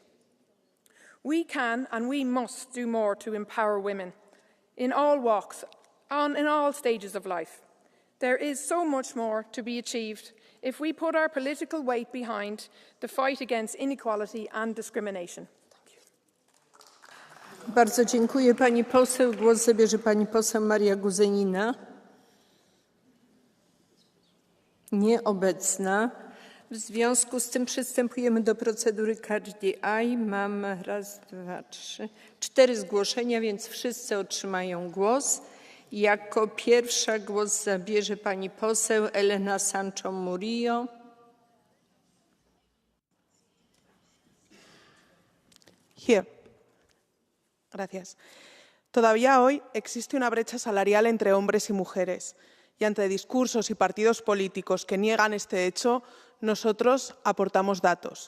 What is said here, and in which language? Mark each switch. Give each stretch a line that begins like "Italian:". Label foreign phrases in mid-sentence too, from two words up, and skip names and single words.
English: We can and we must do more to empower women in all walks, in all stages of life. There is so much more to be achieved if we put our political weight behind the fight against inequality and discrimination.
Polish: Bardzo dziękuję pani poseł. Głos zabierze pani poseł Maria Guzenina. Nieobecna. W związku z tym przystępujemy do procedury
English: Catch the Eye.
Polish: Mam raz, dwa, trzy, 4 zgłoszenia, więc wszyscy otrzymają głos. Jako pierwsza głos zabierze pani poseł Elena Sancho Murillo. Here.
Spanish: Gracias. Todavía hoy existe una brecha salarial entre hombres y mujeres, y ante discursos y partidos políticos que niegan este hecho, nosotros aportamos datos.